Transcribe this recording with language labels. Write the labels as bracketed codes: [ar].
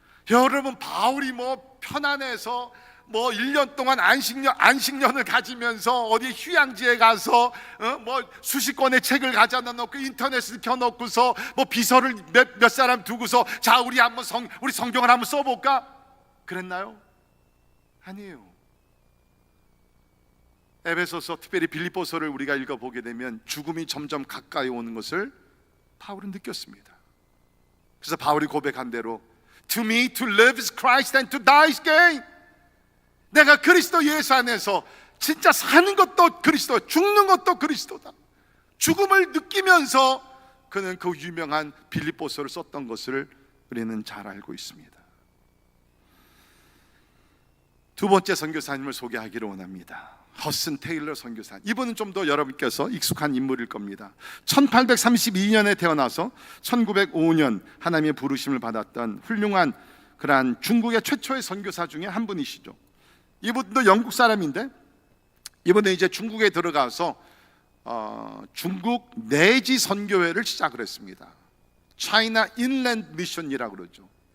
[ko] 여러분, 바울이 편안해서 1년 동안 안식년을 가지면서 어디 휴양지에 가서 수십 권의 책을 가져다 놓고 인터넷을 켜놓고서 비서를 몇 사람 두고서 자 우리 성경을 한번 써볼까? 그랬나요? 아니에요. 에베소서, 특별히 빌립보서를 우리가 읽어보게 되면 죽음이 점점 가까이 오는 것을 바울은 느꼈습니다. 그래서 바울이 고백한 대로 [en] To me to live is Christ and to die is gain. [ko] 내가 그리스도 예수 안에서 진짜 사는 것도 그리스도, 죽는 것도 그리스도다. 죽음을 느끼면서 그는 그 유명한 빌립보서를 썼던 것을 우리는 잘 알고 있습니다. 두 번째 선교사님을 소개하기를 원합니다. 허슨 테일러 선교사님. 이분은 좀 더 여러분께서 익숙한 인물일 겁니다. 1832년에 태어나서 1905년 하나님의 부르심을 받았던 훌륭한 그러한 중국의 최초의 선교사 중에 한 분이시죠. 이분도 영국 사람인데 이분은 이제 중국에 들어가서 중국 내지 선교회를 시작을 했습니다. China Inland Mission이라고 그러죠.